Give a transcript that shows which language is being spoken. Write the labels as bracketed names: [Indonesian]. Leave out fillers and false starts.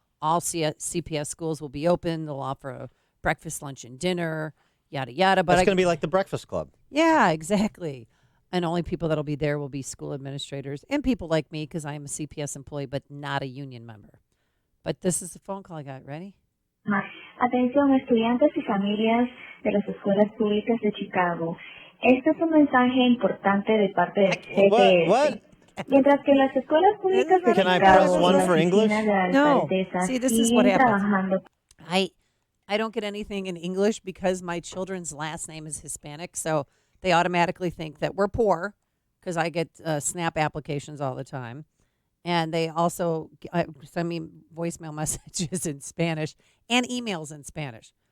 [English] All CPS schools will be open. They'll offer a breakfast, lunch, and dinner, yada, yada. But it's going to be like the Breakfast Club. Yeah, exactly. And only people that'll be there will be school administrators and people like me, because I am a CPS employee, but not a union member. But this is the phone call I got. Ready? [Spanish] Atención, estudiantes y familias de las escuelas públicas de Chicago. Este es un mensaje importante de parte del CPS. [English] What? [Spanish] Mientras que las escuelas públicas de [English] Can I [Spanish] Chicago [English] press one for English? No. See, this is what happens. I don't get anything in English because my children's last name is Hispanic, so they automatically think that we're poor, because I get SNAP applications all the time. And they also send me voicemail messages in Spanish and emails in Spanish.